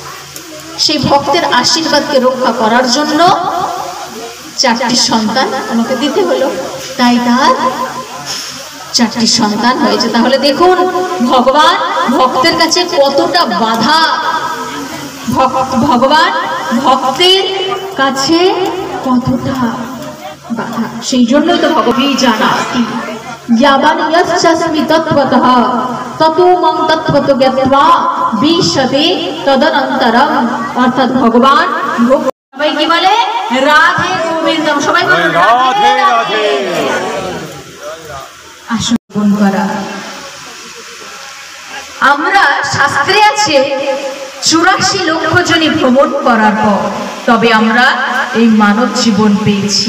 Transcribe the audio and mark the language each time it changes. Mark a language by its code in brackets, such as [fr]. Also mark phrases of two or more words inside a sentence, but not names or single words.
[bn] সেই ভক্তের আশীর্বাদকে রক্ষা করার জন্য 4টি সন্তান আমাকে দিতে হলো, তাই তার 4টি সন্তান হয়েছে। তাহলে দেখুন ভগবান ভক্তের কাছে কতটা বাধা, ভগবান ভক্তের কাছে কতটা বাধা। সেই জন্যই তো [sa] ভগবী জানাতি यावन् यस्यास्मि तत्त्वतः ततो मम तत्त्वतो ज्ञात्वा विशते तदनन्तरम्। [bn] অর্থাৎ ভগবান সবাই কি বলে রাধে গোবিন্দম, সবাই বলে রাধে রাধে। আসন করা আমরা শাস্ত্রে আছে 84 লক্ষ জনি ভ্রমণ করার পর তবে আমরা এই মানব জীবন পেয়েছি।